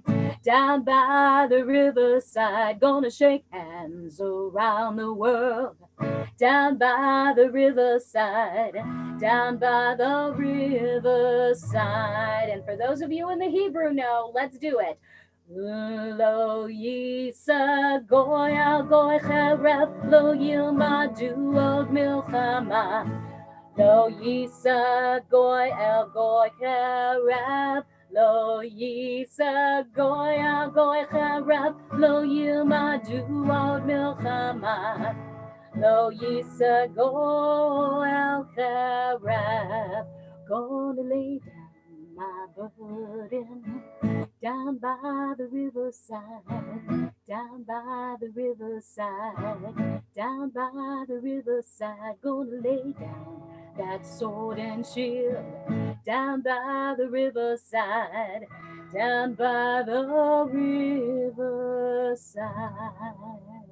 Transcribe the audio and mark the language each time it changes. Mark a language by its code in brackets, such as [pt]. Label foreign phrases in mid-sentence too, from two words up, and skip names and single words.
[en] Down by the riverside, gonna shake hands around the world, down by the riverside, down by the riverside. And for those of you in the Hebrew know, let's do it. [he] לא ישא גוי אל גוי חרב, לא ילמדו עוד מלחמה. לא ישא גוי אל גוי חרב, לא ישא גוי אל גוי חרב, לא ילמדו עוד מלחמה. לא ישא גוי אל חרב. [en] Gonna lay down my burden down by the riverside, down by the riverside, down by the riverside. Gonna lay down that sword and shield down by the riverside, down by the riverside.